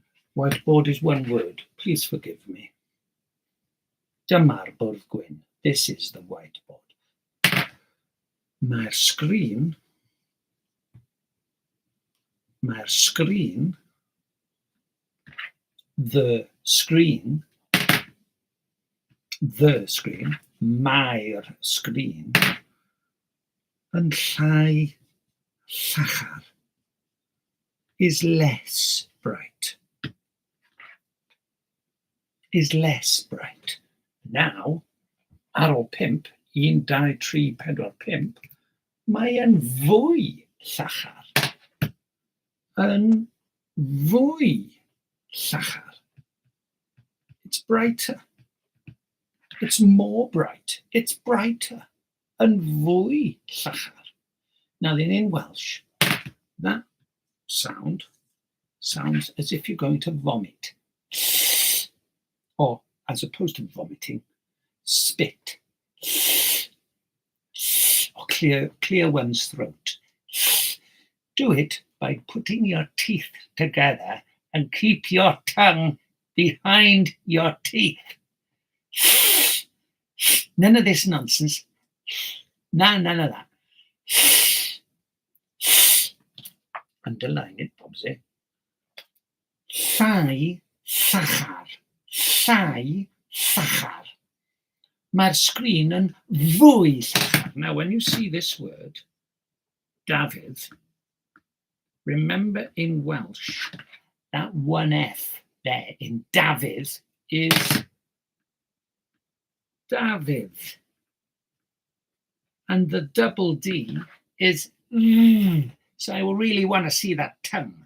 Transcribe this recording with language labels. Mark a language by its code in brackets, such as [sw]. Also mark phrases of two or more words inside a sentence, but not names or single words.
[en] Whiteboard is one word. Please forgive me. [cy] Dyma'r bwrdd gwyn. [en] This is the whiteboard. [cy] Mae'r sgrin, [en] the screen, [cy] mae'r sgrin, yn llai llachar, [en] is less bright. Is less bright. Now, [cy] ar ôl 5, 1, 2, 3, 4, 5, mae yn fwy llachar. Yn fwy llachar. [en] It's brighter. It's more bright. It's brighter. [cy] Yn fwy llachar. [en] Now, in Welsh, that sound sounds as if you're going to vomit. Or, as opposed to vomiting, spit. Or clear one's throat. Do it by putting your teeth together and keep your tongue behind your teeth. None of this nonsense. None of that. Underline it, Bobsy. [cy] Llai llachar. Llai llachar. Mae'r sgrin yn fwy llachar. [en] Now, when you see this word, Dafydd, remember in Welsh, that one F there in Dafydd is Dafydd. And the double D is So I really want to see that tongue.